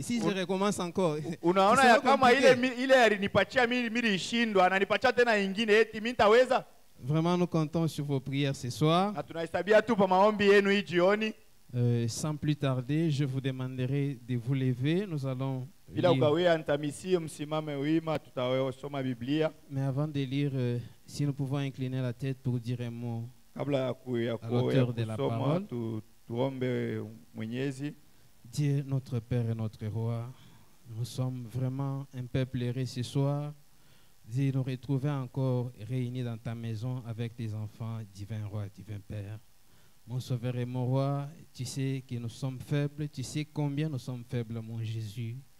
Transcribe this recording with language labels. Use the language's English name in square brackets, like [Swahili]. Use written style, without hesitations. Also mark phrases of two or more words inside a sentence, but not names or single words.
[French] Si je recommence encore. Vraiment, nous comptons sur vos prières ce soir. Sans plus tarder, je vous demanderai de vous lever. Nous allons [Swahili] Bila [French] lire. [Swahili] ukawia ntamisi msimame wima, tutasoma Biblia. [French] Mais avant de lire, si nous pouvons incliner la tête pour dire un mot [Swahili] Kabla ya [French] à l'auteur de la [Swahili] kusoma [French] parole. [Swahili] tuombe Mwenyezi. [French] Dieu, notre Père et notre Roi, nous sommes vraiment un peuple heureux ce soir de nous retrouver encore réunis dans ta maison avec tes enfants, divin Roi, divin Père. Mon Sauveur et mon Roi, tu sais que nous sommes faibles, tu sais combien nous sommes faibles, mon Jésus.